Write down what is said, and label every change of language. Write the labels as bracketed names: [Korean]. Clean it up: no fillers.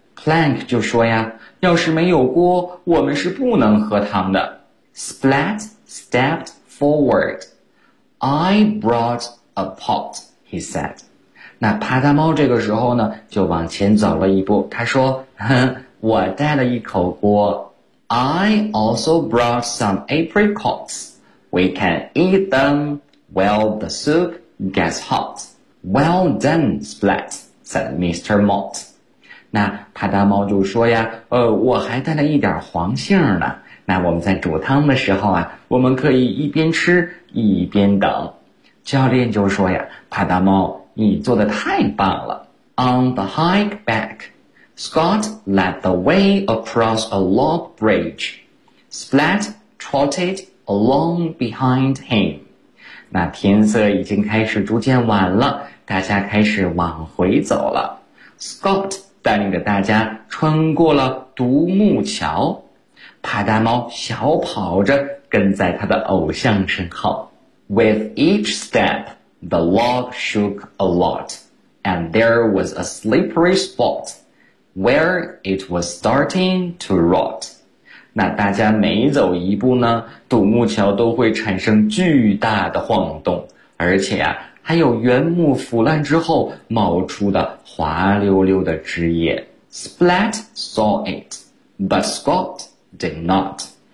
[Chinese] Plank 就说呀，要是没有锅，我们是不能喝汤的。 [English] Splat stepped forward. I brought a pot, he said. [Chinese] 那趴趴猫这个时候呢就往前走了一步，他说，哼，我带了一口锅。 [English] I also brought some apricots. We can eat them while the soup gets hot. Well done, Splat, said Mr. Mott. [Chinese] 那趴趴猫就说呀，我还带了一点黄杏呢。那我们在煮汤的时候啊，我们可以一边吃一边等。教练就说呀，趴趴猫，你做得太棒了。 [English] On the hike back, Scott led the way across a log bridge. Splat trotted along behind him. [Chinese] 那天色已经开始逐渐晚了，大家开始往回走了。 Scott 带领着大家穿过了独木桥，趴趴猫小跑着跟在他的偶像身后。 [English] With each step,The log shook a lot, and there was a slippery spot where it was starting to rot. [Chinese] 那大家每走一步呢，独木桥都会产生巨大的晃动，而且啊，还有原木腐烂之后冒出的滑溜溜的枝叶。 [English] Splat saw it, but Scott did not.